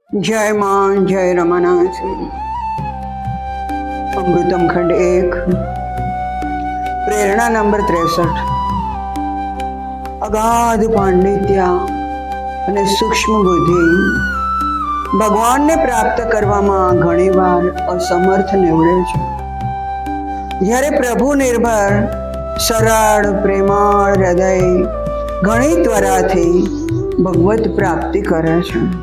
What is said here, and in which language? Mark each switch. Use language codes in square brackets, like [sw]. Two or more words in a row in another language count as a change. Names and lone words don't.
[hi] जय मां जय रमानाथ। अमृतम खंड 1 प्रेरणा नंबर 63। [gu] અગાધ પાંડિત્ય અને સૂક્ષ્મ બુદ્ધિ ભગવાનને પ્રાપ્ત કરવામાં ઘણીવાર અસમર્થ નીવડે છે। જ્યારે પ્રભુ નિર્ભર સરળ પ્રેમાળ હૃદય ઘણી ત્વરાથી ભગવત પ્રાપ્તિ કરે છે।